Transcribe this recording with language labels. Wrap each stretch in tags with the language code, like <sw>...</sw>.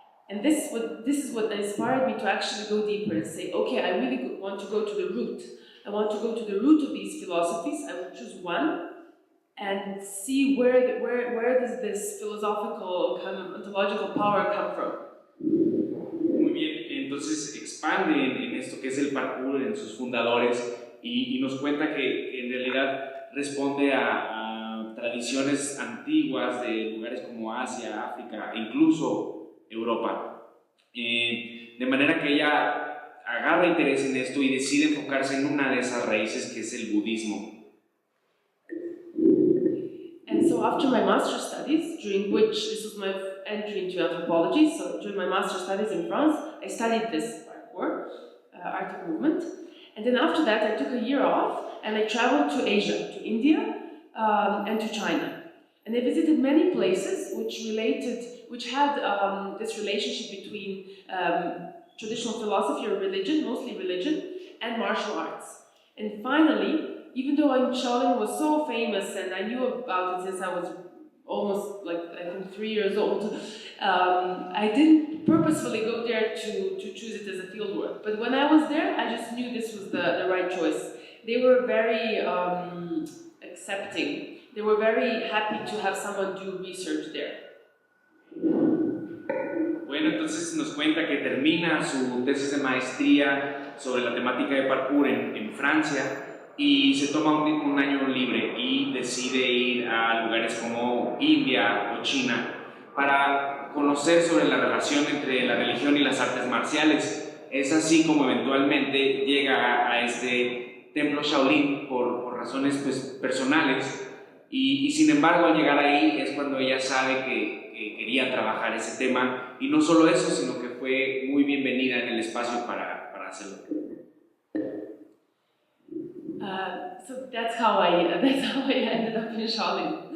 <en>And this is what inspired me to actually go deeper and say, okay, I really want to go to the root. I want to go to the root of these philosophies. I will choose one and see where does this philosophical kind of ontological power come from.</en> <es>Muy bien, entonces expande en esto que es el parkour, en sus fundadores, y nos cuenta que en realidad responde a tradiciones antiguas de lugares como Asia, África e incluso Europa. De manera que ella agarra interés en esto y decide enfocarse en una de esas raíces que es el budismo.</es> <en>And so after my master's studies, during which this was my entry into anthropology, so during my master's studies in France, I studied this parkour, art of movement. And then after that, I took a year off and I traveled to Asia, to India, and to China. And I visited many places which had this relationship between traditional philosophy or religion, mostly religion, and martial arts. And finally, even though Shaolin was so famous and I knew about it since I was almost I think 3 years old, I didn't purposefully go there to choose it as a fieldwork. But when I was there, I just knew this was the right choice. They were very accepting. They were very happy to have someone do research there.</en> <es>Bueno, entonces nos cuenta que termina su tesis de maestría sobre la temática de parkour en Francia y se toma un año libre y decide ir a lugares como India o China para conocer sobre la relación entre la religión y las artes marciales. Es así como eventualmente llega a este templo Shaolin por razones personales y sin embargo al llegar ahí es cuando ella sabe que quería trabajar ese tema y no solo eso, sino que fue muy bienvenida en el espacio para hacerlo.</es> <en>So that's how I ended up in Shaolin.</en>